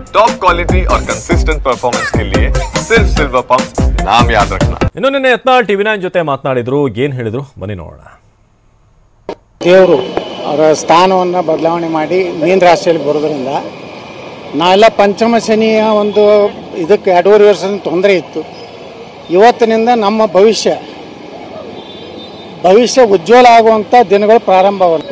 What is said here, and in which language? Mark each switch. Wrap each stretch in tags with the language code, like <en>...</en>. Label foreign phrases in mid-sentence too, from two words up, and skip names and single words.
<en>top quality</en> <hi>और</hi> <en>consistent performance</en> <hi>के लिए सिर्फ सिल्वर पंप नाम याद रखना।</hi> <kn>ಇನ್ನು ನಿನ್ನೆ ಯತ್ನಾಳ್ TV9 ಜೊತೆ ಮಾತನಾಡಿದ್ರು, ಏನು ಹೇಳಿದ್ರು ಬನ್ನಿ ನೋಡೋಣ. ದೇವರು ಅವರ ಸ್ಥಾನವನ್ನು ಬದಲಾವಣೆ ಮಾಡಿ ಮೀನ ರಾಶಿಯಲ್ಲಿ ಬರೋದ್ರಿಂದ ನಾವೆಲ್ಲ ಪಂಚಮ ಶನಿಯ ಒಂದು ಇದಕ್ಕೆ 2.5 ವರ್ಷದ ತೊಂದರೆ ಇತ್ತು. ಇವತ್ತಿನಿಂದ ನಮ್ಮ ಭವಿಷ್ಯ ಉಜ್ವಲ ಆಗುವಂಥ ದಿನಗಳು ಪ್ರಾರಂಭವಾಗುತ್ತೆ.</kn>